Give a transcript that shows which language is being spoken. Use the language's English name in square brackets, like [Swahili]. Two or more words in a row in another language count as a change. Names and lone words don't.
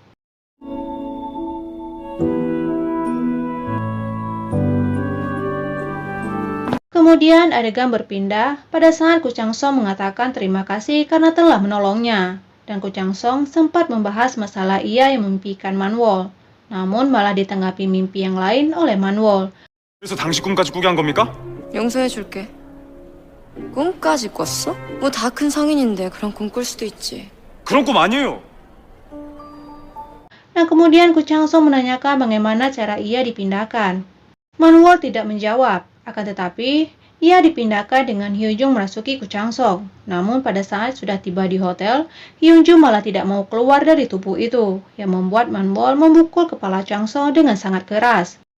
[Indonesian] Kemudian adegan berpindah pada saat Ku Chang-song mengatakan terima kasih karena telah menolongnya. Dan Ku Chang-song sempat membahas masalah ia yang memimpikan Man-wol. Namun malah ditanggapi mimpi yang lain oleh Man-wol. [Korean] 그래서 당신 꿈까지 꾸게 한 겁니까? 용서해줄게. 꿈까지 꿨어? 뭐 다 큰 성인인데 그런 꿈 꿀 수도 있지. 그런 꿈 아니에요. [Indonesian] Dan kemudian Ku Chang-song menanyakan bagaimana cara ia dipindahkan. Man-wol tidak menjawab, akan tetapi ia dipindahkan dengan Hyun-jung merasuki Ku Chang-song. Namun pada saat sudah tiba di hotel, Hyun-jung malah tidak mau keluar dari tubuh itu, yang membuat Man-wol memukul kepala Chang-song dengan sangat keras.